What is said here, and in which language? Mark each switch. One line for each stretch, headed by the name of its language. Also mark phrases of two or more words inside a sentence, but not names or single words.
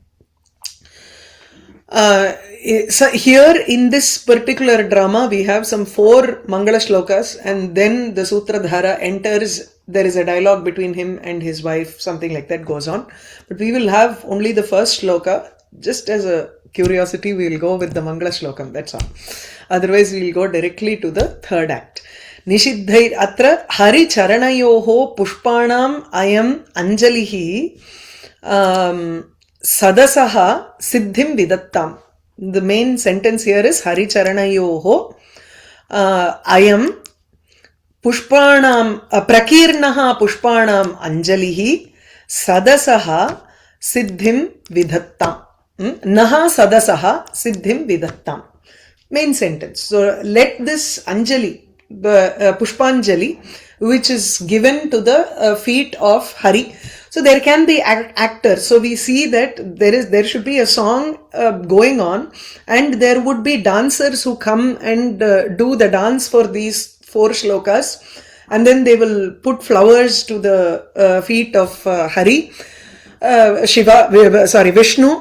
English: So here in this particular drama, we have some 4 Mangala Shlokas, and then the Sutradhara enters. There is a dialogue between him and his wife, something like that goes on. But we will have only the first Shloka. Just as a curiosity, we will go with the Mangala Shlokam, that's all. Otherwise, we will go directly to the third act.
Sanskrit: निषिद्धैः अत्र हरि चरणयोः पुष्पाणाम् अयम् अञ्जलिः सदसः सिद्धिं विधत्ताम्.
English: The main sentence here is
Sanskrit: हरि चरणयोः अयम् पुष्पाणाम् प्रकीर्णः पुष्पाणाम् अञ्जलिः सदसः सिद्धिं विधत्ताम्. नः सदसः सिद्धिं विधत्ताम्.
English: Main sentence. So let this Anjali, Pushpanjali, which is given to the feet of Hari. So there can be actors. So we see that there should be a song going on, and there would be dancers who come and do the dance for these 4 shlokas, and then they will put flowers to the feet of Hari, Vishnu.